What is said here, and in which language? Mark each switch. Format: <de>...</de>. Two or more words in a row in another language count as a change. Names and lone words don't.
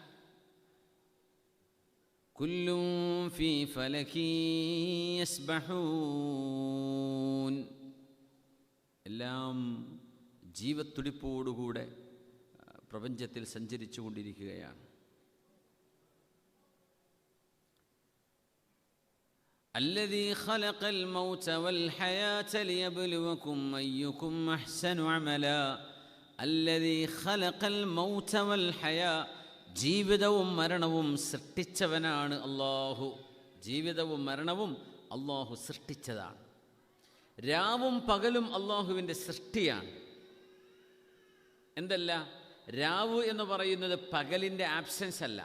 <ar>كل في فلك يسبحون,</ar> <ml>എല്ലാം ജീവത്തുടിപ്പോടുകൂടെ പ്രപഞ്ചത്തിൽ സഞ്ചരിച്ചു കൊണ്ടിരിക്കുകയാണ്.</ml> <ar>الذي خلق الموت والحياة ليبلوكم أيكم أحسن عملا. الذي خلق الموت والحياة,</ar> <ml>ജീവിതവും മരണവും സൃഷ്ടിച്ചവനാണ് അല്ലാഹു. ജീവിതവും മരണവും അല്ലാഹു സൃഷ്ടിച്ചതാണ്. രാവും പകലും അല്ലാഹുവിൻ്റെ സൃഷ്ടിയാണ്. എന്തല്ല, രാവ് എന്ന് പറയുന്നത് പകലിൻ്റെ ആബ്സെൻസ് അല്ല.</ml>